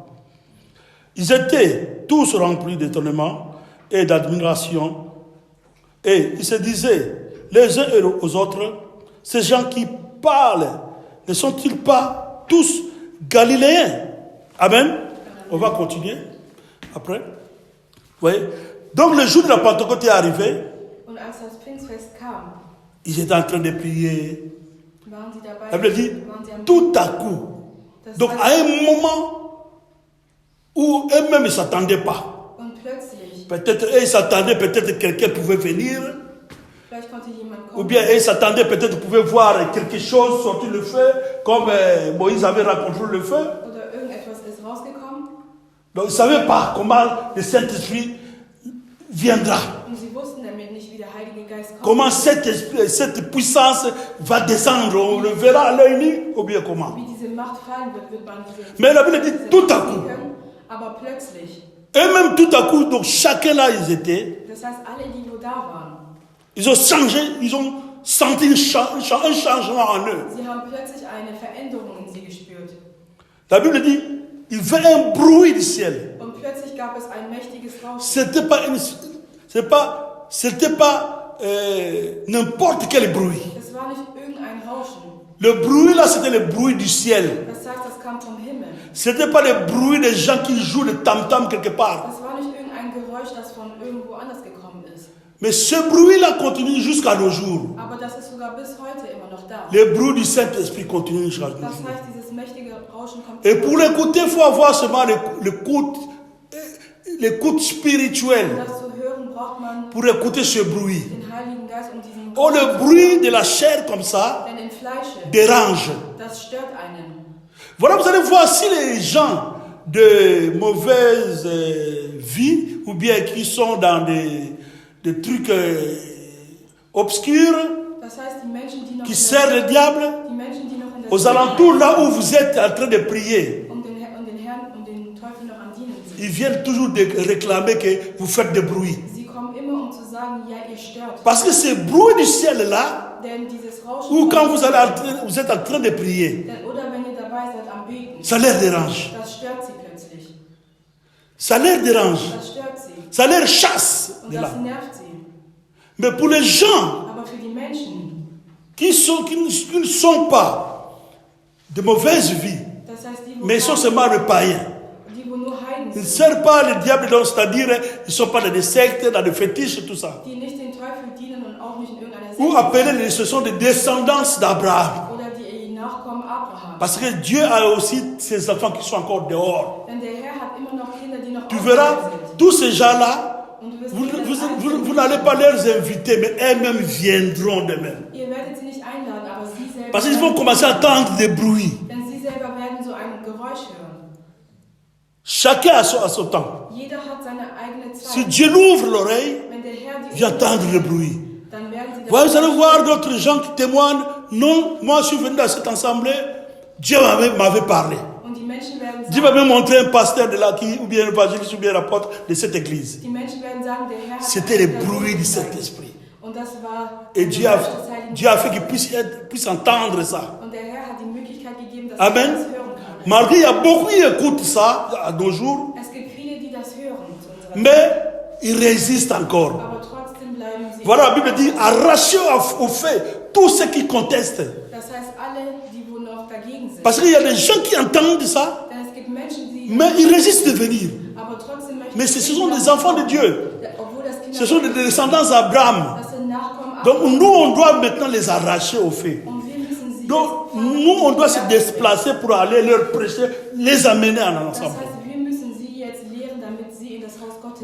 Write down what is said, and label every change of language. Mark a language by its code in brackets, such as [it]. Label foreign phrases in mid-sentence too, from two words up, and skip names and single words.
[fr] Ils étaient tous remplis d'étonnement et d'admiration et ils se disaient les uns aux autres, ces gens qui parlent, ne sont-ils pas tous galiléens? Amen. On va continuer après. Vous voyez? Donc le jour de la Pentecôte est arrivé. [de] Und als das Pfingstfest kam, [fr] Ils étaient en train de prier. [de] waren sie dabei, [fr] La Bible dit, [de] waren sie am [fr] tout à coup. [de] Das [fr] Donc à [de] heißt, [fr] un moment où eux-mêmes ne s'attendaient pas. [de] und plötzlich, [fr] Peut-être eux, ils s'attendaient, peut-être quelqu'un pouvait venir. [de] vielleicht konnte jemand [fr] Ou [de] kommen, [fr] bien eux s'attendaient, peut-être pouvaient voir quelque chose sortir le feu, comme Moïse avait rencontré le feu. [de] oder irgendetwas ist [fr] Donc ils ne savaient pas comment le Saint-Esprit viendra. [de] Und sie wussten damit nicht, wie der Heilige Geist kommt. [fr] Comment cette puissance va descendre. On le verra à l'œil nu ou bien comment. [de] Wie diese Macht fallen wird, wird man diese [fr] Mais la Bible dit tout à coup. [de] können, aber plötzlich. [fr] Et même tout à coup, donc chacun là ils étaient, [de] Das heißt, alle, die wo da waren, [fr] ils ont changé, ils ont senti un changement en eux. [de] sie haben plötzlich eine Veränderung in sie gespürt. [fr] La Bible dit, il venait un bruit du ciel. [de] Und plötzlich gab es ein mächtiges Rauschen. [fr] C'était pas n'importe quel bruit. [de] Es war nicht irgendein Rauschen. [fr] Le bruit là, c'était le bruit du ciel. [de] Das heißt, das kam vom Himmel. [fr] C'était pas le bruit des gens qui jouent le tam-tam quelque part. [de] Das war nicht irgendein Geräusch, das von irgendwo anders gekommen ist. [fr] Mais ce bruit-là continue jusqu'à nos jours. [de] Aber das ist sogar bis heute immer noch da. [fr] Le bruit du Saint-Esprit continue jusqu'à nos [de] Das [fr] jours. [de] heißt, dieses mächtige Rauschen kommt. [fr] Et pour l'écouter, il faut avoir seulement l'écoute [de] Um [fr] spirituelle [de] das zu hören, braucht man [fr] pour écouter ce bruit. [de] den Heiligen Geist, um diesen [fr] Oh, le bruit de la chair comme ça [de] Denn im Fleische, [fr] dérange. [de] das stört einen. [fr] Voilà, vous allez voir si les gens de mauvaise vie ou bien qui sont dans des trucs obscurs, [de] Das heißt, die Menschen, die noch [fr] qui [de] in [fr] servent le diable, [de] die Menschen, die noch in der [fr] aux alentours là où vous êtes en train de prier, [de] um den Herrn und den Teufel noch am Dienen sind. [fr] ils viennent toujours de réclamer que vous faites des bruits. [de] Sie kommen immer, um zu sagen, ja, ihr stört. [fr] Parce que ce bruit du ciel là, [de] Denn dieses Rauschen, [fr] ou quand vous êtes en train de prier, [de] oder wenn ihr dabei seid am Beten, [fr] ça les dérange. [de] das stört sie plötzlich. [fr] Ça les dérange. [de] Das stört sie. [fr] Ça les chasse [de] Und [fr] de là. [de] das nervt sie. [fr] Mais pour les gens [de] Aber für die Menschen, [fr] qui ne sont pas de mauvaise vie, [de] das heißt, die, wo, [fr] mais ils sont seulement des païens. [de] die, wo nur Heiden [fr] Ils ne [de] sind, [fr] servent pas le diable, donc c'est-à-dire ils ne sont pas dans des sectes, dans des fétiches, tout ça. [de] die nicht den Teufel dienen und auch nicht in irgendeiner [fr] Ou [de] Sekte [fr] appelés, ce sont des descendants d'Abraham. [de] oder die Nachkommen Abraham. [fr] Parce que Dieu a aussi ses enfants qui sont encore dehors. [de] Denn der Herr hat immer noch Kinder, die noch [fr] Tu [de] außerhalb [fr] verras, [de] sind. [fr] tous ces gens-là, [de] Und du wirst [fr] vous, [de] jedes [fr] vous- [de] einzelne [fr] vous- vous n'allez pas les inviter, mais elles-mêmes viendront d'eux-mêmes. [de] Ihr werdet sie nicht einladen, aber sie selber, [fr] Parce qu'ils vont commencer à entendre des bruits. [de] denn sie selber werden so ein Geräusch hören. [fr] Chacun a son temps. [de] Jeder hat seine eigene [fr] Si [de] Zeit. [fr] Dieu l'ouvre l'oreille, [de] Wenn der Herr die [fr] viens entendre le bruit. [de] dann werden sie [fr] Vous allez voir d'autres gens qui témoignent. Non, moi je suis venu dans cette assemblée, Dieu m'avait parlé. [de] und die Menschen werden [fr] Dieu [de] sagen, [fr] m'avait montré un pasteur de là, ou bien un évangéliste, ou bien un apôtre de cette église. [de] die Menschen werden sagen, der Herr hat [fr] C'était le [de] einen [fr] bruit du [de] gezeigt. [fr] Saint-Esprit. [de] Und das war [fr] Et [de] ein [fr] Dieu [de] Geräusch [fr] a, [de] des Heiligen [fr] Dieu a fait [de] Geistes. [fr] qu'ils puissent entendre ça. [de] Und der Herr hat die Möglichkeit gegeben, dass [fr] Amen. [de] sie das hören können. [fr] Malgré, il y a beaucoup qui écoutent ça à nos jours, [de] Es gibt viele, die das hören zu unserer Zeit. [fr] mais ils résistent encore. [de] Aber trotzdem bleiben sie. [fr] Voilà, la Bible dit, arrachez au fait tous ceux qui contestent. [de] Das heißt, alle, die wo noch dagegen sind. [fr] Parce qu'il y a des gens qui entendent ça, [de] Denn es gibt Menschen, die [fr] mais ils résistent de venir. [de] aber trotzdem möchten [fr] Mais [de] sie [fr] ce sont [de] nicht [fr] des enfants de Dieu. [de] obwohl das Kinder [fr] Ce sont des descendants d'Abraham. [de] das sind Nachkommen [fr] Donc [de] Abrahams. [fr] nous, on doit maintenant les arracher au fait. [de] Und wir müssen sie [fr] Donc [de] jetzt [fr] nous, on doit se déplacer pour aller leur prêcher, les amener en [de] Das [fr] ensemble. [de] heißt, wir müssen sie jetzt lehren, damit sie in das Haus Gottes